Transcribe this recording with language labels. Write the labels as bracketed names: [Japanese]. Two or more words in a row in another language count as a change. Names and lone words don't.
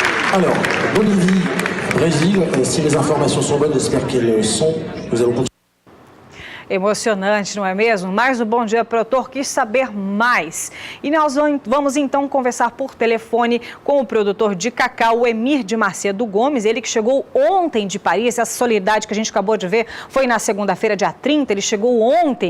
[French] Alors, Bolivie, Brésil, si les informations sont bonnes, j'espère qu'elles sont, nous allons continuer. [Portuguese] Emocionante, não é mesmo? Mas o Bom Dia Produtor quis saber mais. E nós vamos então conversar por telefone com o produtor de cacau, o Emir de Macedo Gomes, ele que chegou ontem de Paris. Essa solenidade que a gente acabou de ver foi na segunda-feira, dia 30, ele chegou ontem.